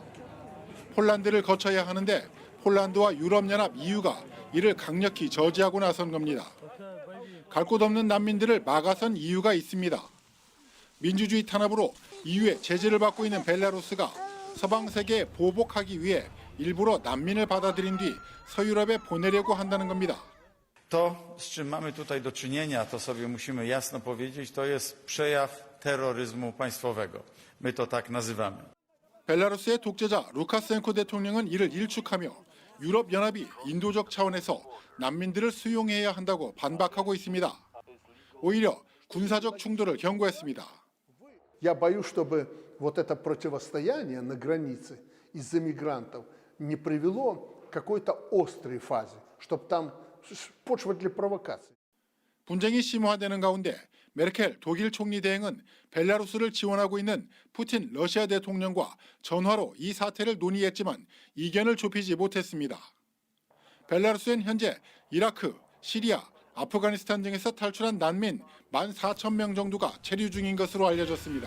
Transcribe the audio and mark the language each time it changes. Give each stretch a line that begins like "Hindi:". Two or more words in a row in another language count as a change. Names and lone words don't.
Korean: 폴란드를 거쳐야 하는데 폴란드와 유럽연합 EU가 이를 강력히 저지하고 나선 겁니다. 갈 곳 없는 난민들을 막아선 이유가 있습니다. 민주주의 탄압으로 EU의 제재를 받고 있는 벨라루스가 서방 세계에 보복하기 위해 일부러 난민을 받아들인 뒤 서유럽에 보내려고 한다는 겁니다.
Polish: To, z czym mamy tutaj do czynienia, to sobie musimy jasno powiedzieć, to jest przejaw terroryzmu państwowego. My to tak nazywamy.
Korean: 벨라루스의 독재자 루카센코 대통령은 이를 일축하며 유럽연합이 인도적 차원에서 난민들을 수용해야 한다고 반박하고 있습니다. 오히려 군사적 충돌을 경고했습니다.
Russian: Я боюсь, чтобы вот это противостояние на границе из-за мигрантов не привело к какой-то острой фазе, чтобы там почва для провокаций.
Korean: 분쟁이 심화되는 가운데 메르켈 독일 총리 대행은 벨라루스를 지원하고 있는 푸틴 러시아 대통령과 전화로 이 사태를 논의했지만 이견을 좁히지 못했습니다. 벨라루스엔 현재 이라크, 시리아, 아프가니스탄 등에서 탈출한 난민 14,000명 정도가 체류 중인 것으로 알려졌습니다.